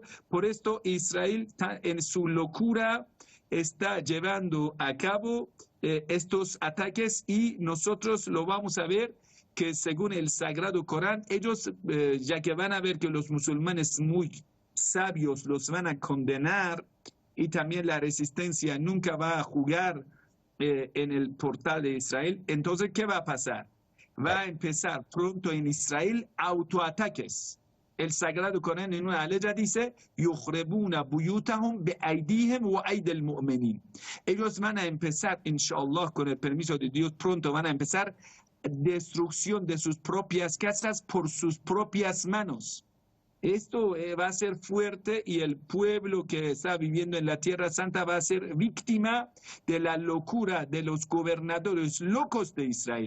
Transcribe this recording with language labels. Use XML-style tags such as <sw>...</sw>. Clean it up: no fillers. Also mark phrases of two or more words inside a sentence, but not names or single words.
<es>Por esto Israel en su locura está llevando a cabo estos ataques y nosotros lo vamos a ver que según el Sagrado Corán, ellos, ya que van a ver que los musulmanes muy sabios los van a condenar y también la resistencia nunca va a jugar en el portal de Israel, entonces, ¿qué va a pasar? Va a empezar pronto en Israel autoataques. El Sagrado Corán en una aleya dice,</es> <ar>يُخْرِبُونَ بُيُوتَهُمْ بِأَيْدِيهِمْ وَأَيْدِ الْمُؤْمِنِينَ.</ar> <es>Ellos van a empezar, inshallah, con el permiso de Dios, pronto van a empezar destrucción de sus propias casas por sus propias manos. Esto va a ser fuerte y el pueblo que está viviendo en la Tierra Santa va a ser víctima de la locura de los gobernadores locos de Israel.</es>